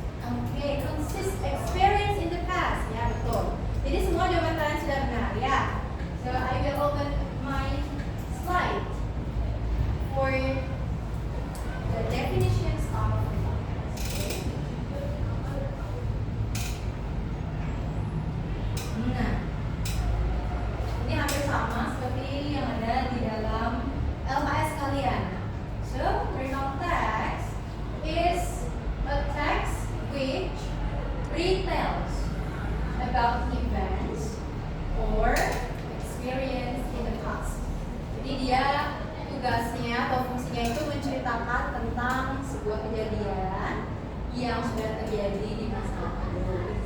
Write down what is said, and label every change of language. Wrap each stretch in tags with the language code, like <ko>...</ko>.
<en>Okay, consist experience in the past.</en> <id>Ya, betul. Jadi semua jawaban kalian sudah benar, ya.</id> <en>So I will open my slide for the definitions of recount text. Okay.</en> <id>Nah, ini hampir sama seperti yang ada di dalam LKS kalian.</id> <en>So, recount text is a text which retells about events or experience in the past.</en> <id>Jadi dia tugasnya atau fungsinya itu menceritakan tentang sebuah kejadian yang sudah terjadi di masa lalu.</id>